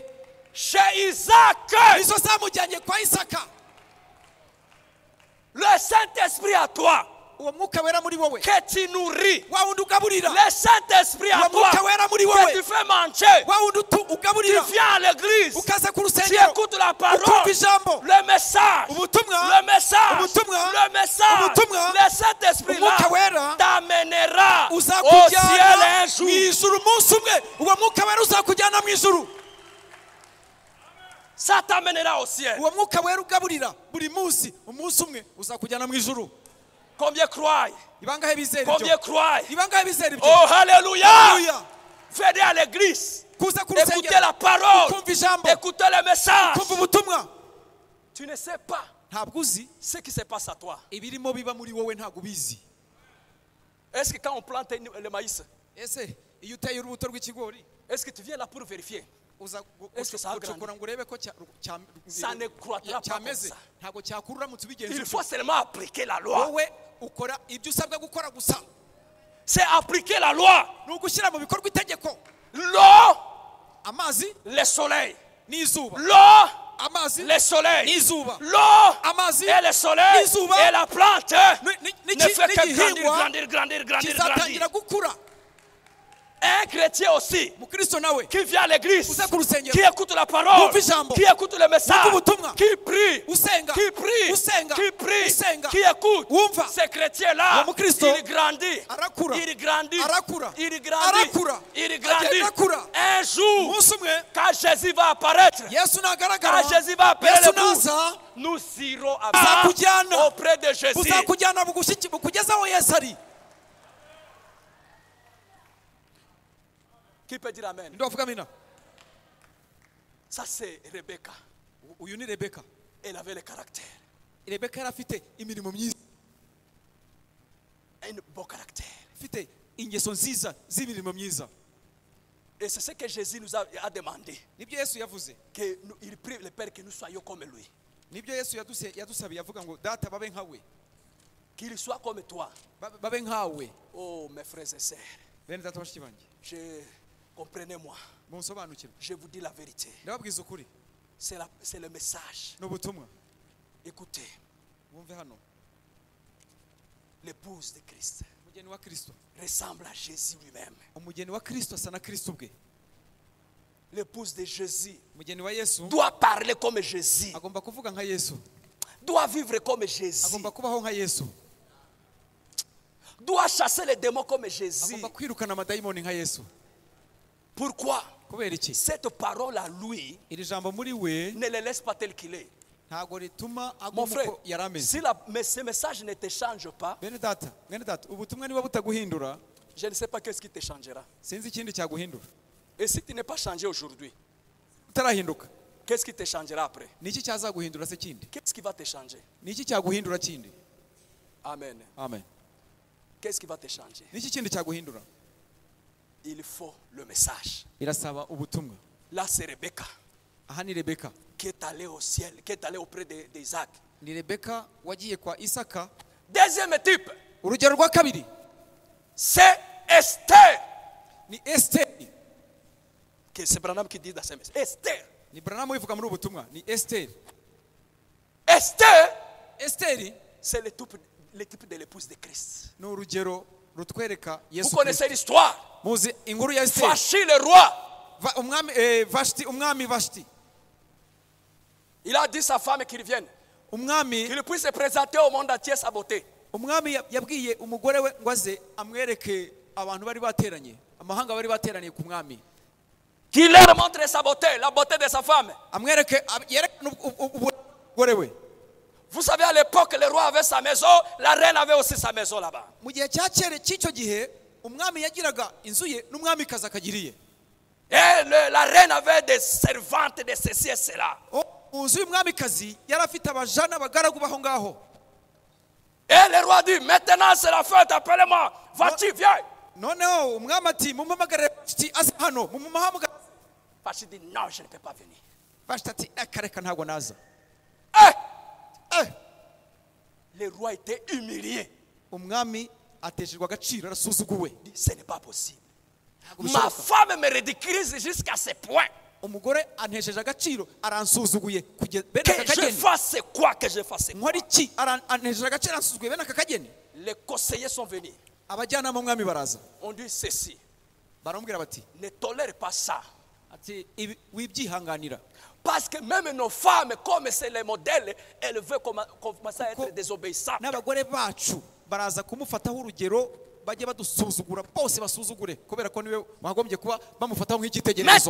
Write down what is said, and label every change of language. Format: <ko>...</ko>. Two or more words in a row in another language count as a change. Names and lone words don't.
<fr>Chez Isaac.</fr> <rw>izo zamujyanye kwa Isaka.</rw> <fr>Le Saint-Esprit à toi</fr> <rw>uwo mwuka wera muri wowe</rw> <fr>que tu nourris.</fr> <rw>wa wundi ugaburira.</rw> <fr>Le Saint-Esprit à</fr> <rw>uwo</rw> <fr>toi</fr> <rw>mwuka wera muri</rw> <fr>que</fr> <rw>wowe</rw> <fr>tu fais manger.</fr> <rw>wa wundi ugaburira.</rw> <fr>Tu viens à l'église.</fr> <rw>ukaza ku</rw> <fr>Tu</fr> <rw>rusengero</rw> <fr>écoutes la</fr> <rw>ukumva</rw> <fr>parole.</fr> <rw>ijambo.</rw> <fr>Le message.</fr> <rw>ubutumwa</rw> <fr>Le message.</fr> <rw>ubutumwa</rw> <fr>Le message.</fr> <rw>ubutumwa</rw> <fr>Le Saint-Esprit</fr> <rw>umwuka</rw> <fr>là</fr> <rw>wera</rw> <fr>t'amènera au ciel</fr> <rw>uzakujyana</rw> <fr>un jour.</fr> <rw>mu ijuru umunsi umwe. uwo mwuka wera uzakujyana mu ijuru.</rw> <fr>Ça t'amènera au ciel.</fr> <rw>uwo mwuka wera ugaburira buri munsi umunsi umwe uzakujyana mu ijuru.</rw> <fr>Combien croient?</fr> <rw>ibangahe bizera</rw> <fr>Combien</fr> <rw>ibyo?</rw> <fr>croient?</fr> <rw>ibangahe bizera ibyo?</rw> <fr>Oh, alléluia!</fr> <rw>Haleluya.</rw> <fr>Venez à l'église.</fr> <rw>kuza ku</rw> <fr>Écoutez</fr> <rw>rusengero</rw> <fr>la parole.</fr> <rw>ukumva ijambo</rw> <fr>Écoutez le message.</fr> <rw>ukumva ubutumwa.</rw> <fr>Tu ne sais pas</fr> <rw>ntabwo uzi</rw> <fr>ce qui se passe à toi.</fr> <rw>ibirimo biba muri wowe. ntabwo ubizi.</rw> <fr>Est-ce que quand on plante le maïs,</fr> <rw>ese iyo uteye urubuto rw'ikigori</rw> <fr>est-ce que tu viens là pour vérifier?</fr> <rw>uza</rw> <fr>Est-ce que ça a</fr> <rw>gucukura ngo urebe ko</rw> <fr>Ça ne croîtra pas comme</fr> <rw>cyameze?</rw> <fr>ça.</fr> <rw>ntabwo cyakura uramutse ubigenza</rw> <fr>Il</fr> <rw>utyo.</rw> <fr>faut seulement appliquer la loi.</fr> <rw>wowe ukora ibyo usabwa gukora gusa.</rw> <fr>C'est appliquer la loi.</fr> <rw>ni ugushyira mu bikorwa itegeko.</rw> <fr>L'eau,</fr> <rw>amazi</rw> <fr>le soleil.</fr> <rw>n'izuba.</rw> <fr>L'eau,</fr> <rw>amazi</rw> <fr>le soleil.</fr> <rw>n'izuba.</rw> <fr>L'eau</fr> <rw>amazi</rw> <fr>et le soleil</fr> <rw>n'izuba</rw> <fr>et la plante ne fait que</fr> <rw>n'igihingwa</rw> <fr>grandir.</fr> <rw>kizatangira gukura.</rw> <fr>Un chrétien aussi</fr> <rw>mukristo nawe</rw> <fr>qui vient à l'église,</fr> <rw>uza ku rusengero</rw> <fr>qui écoute la parole,</fr> <rw>wumva ijambo,</rw> <fr>qui écoute le message,</fr> <rw>wumva ubutumwa,</rw> <fr>qui prie,</fr> <rw>usenga</rw> <fr>qui prie,</fr> <rw>usenga</rw> <fr>qui prie,</fr> <rw>usenga</rw> <fr>qui écoute,</fr> <rw>wumva</rw> <fr>ce chrétien-là,</fr> <rw>uwo mukristo</rw> <fr>il grandit,</fr> <rw>arakura</rw> <fr>il grandit,</fr> <rw>arakura</rw> <fr>il grandit,</fr> <rw>arakura</rw> <fr>il grandit.</fr> <rw>agenda akura.</rw> <fr>Un jour,</fr> <rw>umunsi umwe</rw> <fr>quand Jésus va apparaître,</fr> <rw>yesu nagaragara,</rw> <fr>quand Jésus va appeler</fr> <rw>yesu</rw> <fr>les bouts,</fr> <rw>naza</rw> <fr>nous irons</fr> <rw>Buzakujyana.</rw> <fr>auprès de Jésus.</fr> <rw>buzakujyana bukugeza aho yesu ari.</rw> <fr>Qui peut dire amen?</fr> <rw>ndi wavuga amina?</rw> <fr>Ça c'est Rebecca.</fr> <rw>uyu ni Rebeka.</rw> <fr>Elle avait le caractère,</fr> <rw>Rebeka yari afite imirimo myiza,</rw> <fr>un beau caractère.</fr> <rw>afite ingeso nziza z'imirimo myiza.</rw> <fr>Et c'est ce que Jésus nous a demandé.</fr> <rw>nibyo yesu yavuze.</rw> <fr>Il prie le Père que nous soyons comme lui.</fr> <rw>nibyo yesu yadusabiye avuga ngo data babe nkawe,</rw> <fr>Qu'il soit comme toi.</fr> <rw>babe nkawe.</rw> <fr>Oh mes frères et sœurs,</fr> <rw>bene data bashiki banjye,</rw> <fr>comprenez-moi.</fr> <rw>munsobanukirwe,</rw> <fr>Je vous dis la vérité.</fr> <rw>ndababwiza ukuri.</rw> <fr>C'est le message.</fr> <rw>ni ubutumwa.</rw> <fr>Écoutez,</fr> <rw>wumve hano,</rw> <fr>l'épouse de Christ</fr> <rw>umugeni wa Kristo,</rw> <fr>ressemble à Jésus lui-même.</fr> <rw>umugeni wa Kristo asa na Kristo ubwe.</rw> <fr>L'épouse de Jésus</fr> <rw>umugeni wa Yesu</rw> <fr>doit parler comme Jésus,</fr> <rw>agomba kuvuga nka Yesu,</rw> <fr>doit vivre comme Jésus,</fr> <rw>agomba kubaho nka Yesu,</rw> <fr>doit chasser les démons comme Jésus.</fr> <rw>agomba kwirukana amadayimoni nka Yesu.</rw> <fr>Pourquoi?</fr> <rw>kubera iki?</rw> <fr>Cette parole à lui</fr> <rw>iri jambo muri we</rw> <fr>ne le laisse pas tel qu'il est.</fr> <rw>ntago rituma</rw> <fr>Mon frère,</fr> <rw>agumuko yarameze.</rw> <fr>si ce message ne te change pas,</fr> <rw>Bene data ubutumwa niba butaguhindura</rw> <fr>je ne sais pas qu'est-ce qui te changera.</fr> <rw>sinzi ikindi cyaguhindura.</rw> <fr>Et si tu n'es pas changé aujourd'hui,</fr> <rw>Utarahinduka</rw> <fr>qu'est-ce qui te changera après?</fr> <rw>niki cyazaguhindura se kindi?</rw> <fr>Qu'est-ce qui va te changer?</fr> <rw>Niki cyaguhindura kindi?</rw> <fr>Amen.</fr> <rw>Amen.</rw> <fr>Qu'est-ce qui va te changer?</fr> <rw>Niki kindi cyaguhindura?</rw> <fr>Il faut le message.</fr> <rw>Irasaba ubutumwa.</rw> <fr>Là, c'est Rebecca</fr> <rw>Aha ni Rebeka.</rw> <fr>qui est allée au ciel, qui est allée auprès d'Isaac.</fr> <rw>Ni Rebeka wagiye kwa Isaka.</rw> <fr>Deuxième type,</fr> <rw>Urugero rwa kabiri</rw> <fr>c'est Esther.</fr> <rw>ni Esteri.</rw> <fr>Que c'est Branham qui dit dans ce message. Esther.</fr> <rw>Ni Branham wivuga muri ubutumwa ni Esteri.</rw> <fr>Esther,</fr> <rw>Esteri</rw> <fr>c'est le type de l'épouse de Christ.</fr> <rw>ni urugero rutwereka</rw> <fr>Vous</fr> <rw>Yesu</rw> <fr>connaissez</fr> <rw>Kristo.</rw> <fr>l'histoire.</fr> <rw>Muzi inkuru ya Esteri.</rw> <fr>Vachi le roi,</fr> <rw>Umwami Vashti.</rw> <fr>il a dit à sa femme qu'il vienne,</fr> <rw>Umwami</rw> <fr>qu'il puisse présenter au monde entier sa beauté.</fr> <rw>umwami yabwiye umugore we ngo aze amwereke abantu bari bateranye, amahanga bari bateraniye ku mwami,</rw> <fr>Qu'il leur montre sa beauté, la beauté de sa femme.</fr> <rw>amwereke yerekane umugore we.</rw> <fr>Vous savez, à l'époque, le roi avait sa maison, la reine avait aussi sa maison là-bas.</fr> <rw>Mu gihe cya kera cy'icyo gihe umwami yagiraga inzu ye n'umwamikazi akagiriye.</rw> <fr>Et la reine avait des servantes de ceci et cela.</fr> <rw>Mu nzu y'umwamikazi yari afite abajana abagaragu baho ngaho.</rw> <fr>Et le roi dit, maintenant c'est la fête, appelle-moi. Va-tu, viens.</fr> <rw>Noneho umwami ati mumuhamagare Vashti aze hano, mumuhamagare.</rw> <fr>Vachi dit, non, je ne peux pas venir.</fr> <rw>Vashti ati akareka ntago naza.</rw> <fr>Le roi était humilié.</fr> <rw>Umwami ateshejwe agaciro arasuzuguwe.</rw> <fr>Il dit, ce n'est pas possible. Ma femme me ridiculise jusqu'à ce point.</fr> <rw>Umugore antesheje agaciro aransuzuguye kugeza bene</rw> <fr>Que</fr> <rw>aka</rw> <fr>je</fr> <rw>kageni.</rw> <fr>fasse quoi, que je fasse quoi.</fr> <rw>Nkora iki? Antesheje agaciro aransuzuguye bene aka kageni.</rw> <fr>Les conseillers sont venus.</fr> <rw>Abajyanama umwami baraza.</rw> <fr>On dit ceci,</fr> <rw>Baramubwira bati</rw> <fr>ne tolère pas ça.</fr> <rw>ati wibyihanganira.</rw> <fr>Parce que même nos femmes, comme c'est les modèles, elles veulent commencer à être désobéissantes.</fr> <rw>N'abagore bacu baraza kumufataho urugero bajye badusuzugura bose basuzugure kubera ko niwe wagombye kuba bamufataho nk'igitegererezo.</rw>